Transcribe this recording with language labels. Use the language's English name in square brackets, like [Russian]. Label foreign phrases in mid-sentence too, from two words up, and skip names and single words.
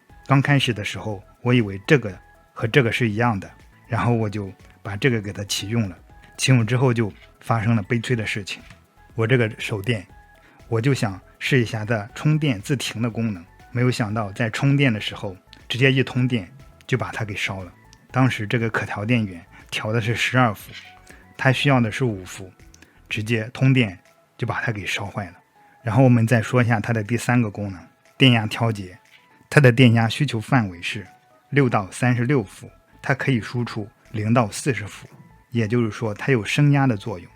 [Chinese] 剛開始的時候我以為這個和這個是一樣的，然後我就把這個給它啟用了，啟用之後就發生了悲催的事情。我這個手電，我就想試一下它充電自停的功能，沒有想到在充電的時候直接一通電就把它給燒了。當時這個可調電源調的是12伏，它需要的是5伏，直接通電就把它給燒壞了。然後我們再說一下它的第3個功能，電壓調節。它的電壓需求範圍是6到36伏，它可以輸出0到40伏，也就是說它有升压的作用。